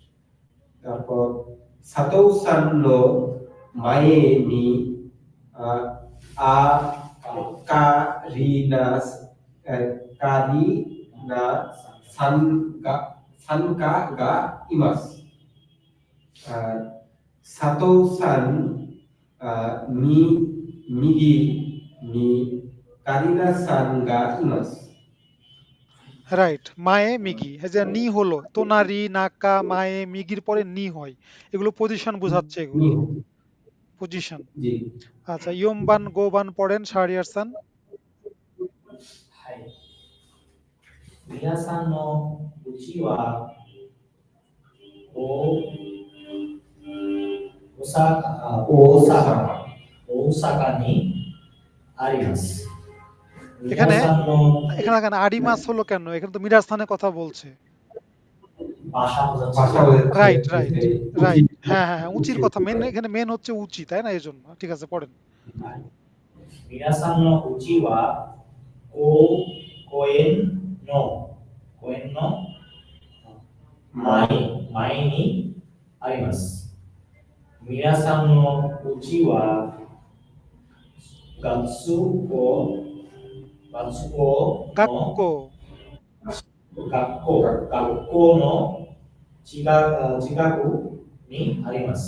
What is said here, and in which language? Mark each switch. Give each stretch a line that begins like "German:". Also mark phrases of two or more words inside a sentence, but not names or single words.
Japanese: 佐藤さんの前にカリナさんがいます。佐藤さん右にカリナさんがいます。
Bangla: রাইট
Japanese: 前右
Bangla: এই যে নি হলো
Japanese: 隣中前
Bangla: মিগির পরে নি হয় এগুলো পজিশন বোঝাচ্ছে এগুলো পজিশন জি আচ্ছা
Japanese: 四番五番
Bangla: পড়েন শাহরিয়ার সান
Japanese: はい。皆さんのうちは大阪にあります。
Bangla: এখানে
Japanese: 皆さんの
Bangla: এখানে আরিমাস হলো কেন এখানে তো মিরাজ স্থানে কথা বলছে
Japanese: 場所を
English: right right right
Bangla: হ্যাঁ হ্যাঁ হ্যাঁ, উচির কথা মেন এখানে মেন হচ্ছে উচি তাই না এই জন্য ঠিক আছে পড়েন
Japanese: 皆さんのうちは公園の前にあります。皆さんのうちは学校の近くにあります。